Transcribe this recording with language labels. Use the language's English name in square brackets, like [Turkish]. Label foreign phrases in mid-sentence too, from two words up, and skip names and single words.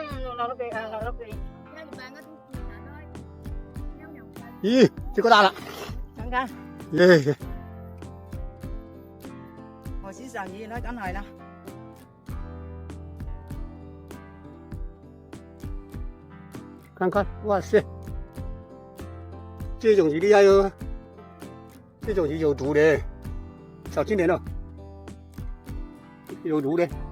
[Vietnamese] nó kì nó kì. Ý, chỉ có ta là. Căng ra. Yeah. Hồi xí giờ gì nói cái này nè. [Chinese] 看看，哇塞，这种鱼厉害哟，这种鱼有毒的，小心点哦，有毒的。